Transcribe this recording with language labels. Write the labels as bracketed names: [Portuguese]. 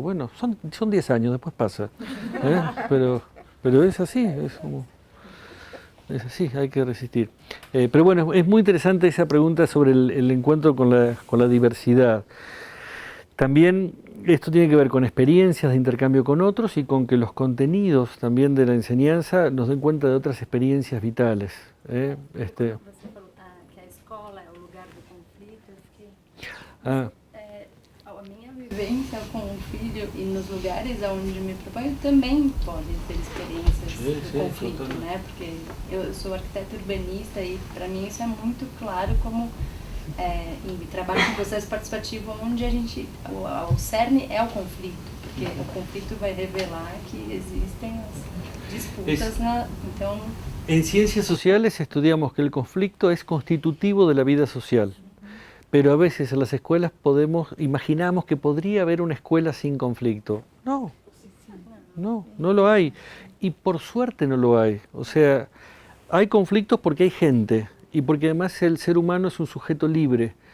[Spanish] Bueno, son 10 años, después pasa. Pero es así, es así, hay que resistir. Pero bueno, es muy interesante esa pregunta sobre el encuentro con la diversidad. También esto tiene que ver con experiencias de intercambio con otros y con que los contenidos también de la enseñanza nos den cuenta de otras experiencias vitales. [Portuguese] Você falou que a escola é o lugar do conflito. A minha vivência com o filho e nos lugares onde me proponho também pode ter experiências de conflito, né? Porque eu sou arquiteta urbanista e para mim isso é muito claro como em trabalho com processo participativo onde o cerne é o conflito, porque o conflito vai revelar que existem as disputas, então... [Spanish] En ciencias sociales estudiamos que el conflicto es constitutivo de la vida social, pero a veces en las escuelas imaginamos que podría haber una escuela sin conflicto. No lo hay. Y por suerte no lo hay. O sea, hay conflictos porque hay gente y porque además el ser humano es un sujeto libre.